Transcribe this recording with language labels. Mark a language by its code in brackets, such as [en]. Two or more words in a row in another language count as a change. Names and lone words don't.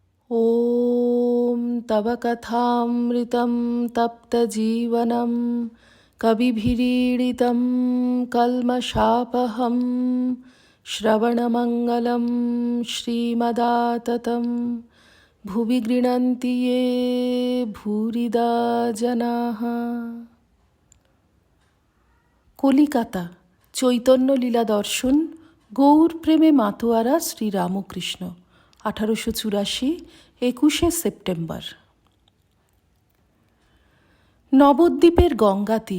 [sa] ॐ तव कथामृतं तप्तजीवनं कविभिरीडितं कल्मषापहं श्रवणमङ्गलं श्रीमदाततं भुवि गृह्णन्ति ये भूरिदा जनाः। [bn] কলিকাতা চৈতন্য লীলা দর্শন গৌর প্রেমে মাতোয়ারা শ্রী রামকৃষ্ণ 1884 21শে সেপ্টেম্বর। নবদ্বীপের গঙ্গা তীর।